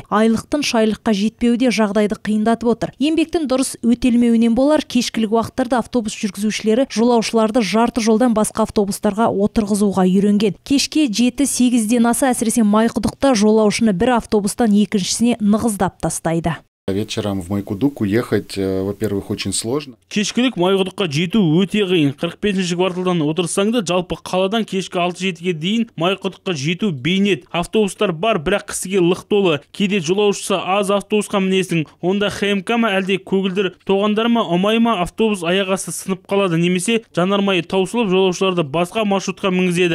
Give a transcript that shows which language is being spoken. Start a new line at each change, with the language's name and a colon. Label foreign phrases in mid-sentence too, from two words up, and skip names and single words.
Kazakh: Айлықтың шайлыққа жетпеуде жағдайды қиындатып отыр. Еңбектің дұрыс өтелмеуінен болар, кешкілік уақыттарда автобус жүргізушілері жолаушыларды жарты жолдан басқа автобустарға отырғызуға үйренген. Кешке 7-8-ден аса әсіресе Майқұдықта жолаушыны бір автобус екіншісіне нығыздап тастайды.
Russian: Вечером в Майқұдық уехать, во-первых, очень сложно.
Kazakh: Кешкілік Майқұдыққа жету өте қиын. 45-ші кварталдан отырсаң да, жалпы қаладан кешкі 6-7-ге дейін Майқұдыққа жету бейнет. Автобустар бар, бірақ кісіге лық толы. Кейде жолаушысы аз автобусқа мінесің. Онда ХМК ма әлде көгілдір тоғандар ма, ұмай ма, автобус аяғасы сынып қалады, немесе жанармайы таусылып жолаушыларды басқа маршрутқа мінгізеді.